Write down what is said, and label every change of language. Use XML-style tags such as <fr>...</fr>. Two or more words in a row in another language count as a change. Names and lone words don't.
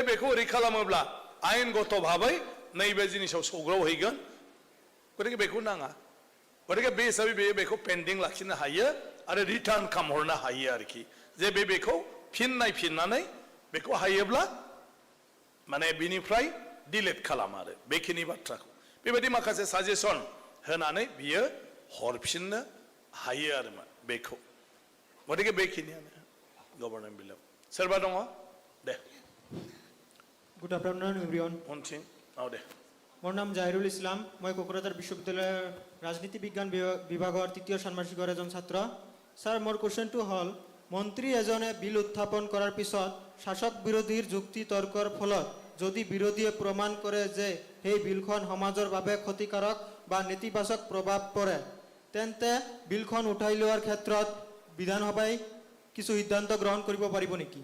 <brx>बेखौ ओरै खालामोब्ला आयेनगत भाबै नैबे जिनिसाव सौग्रावहैगोन गतिके बेखौ नाङा गतिके बे हिसाबै बेखौ पेन्डिं लाखिनो हायो आरो रिटार्न खालामहरनो हायो आरोखि जे बेखौ फिन नायफिननानै बेखौ हायोब्ला माने बिनिफ्राय डिलेट खालाम आरो बेखिनि बाथ्राखौ बेबायदि माखासे साजेसन होनानै बियो हरफिननो हायो आरो मा बेखौ गतिके बेखिनियानो गभर्नमेन्ट बिलाव सोरबा दङ दे</brx> <en>good afternoon everyone</en> <brx>उनथिं औ दे</brx> <as>মোৰ নাম জাহিৰুল ইছলাম মই কোকৰাঝাৰ বিশ্ববিদ্যালয়ৰ ৰাজনীতি বিজ্ঞান विभागৰ তৃতীয় ষান্মাসিকৰ এজন ছাত্ৰ স্যার মোর কোশ্চেনটো হল মন্ত্ৰী এজনে বিল উত্থাপন কৰাৰ পিছত শাসক বিৰোধীৰ যুক্তি তৰ্কৰ ফলত যদি বিৰোধীয়ে প্ৰমাণ কৰে যে সেই বিলখন সমাজৰ বাবে ক্ষতিকাৰক বা নেতিবাচক প্ৰভাৱ পৰে তেন্তে বিলখন উঠাই লোৱাৰ ক্ষেত্ৰত বিধানসভাই কিছু সিদ্ধান্ত গ্ৰহণ কৰিব পাৰিব নেকি</as>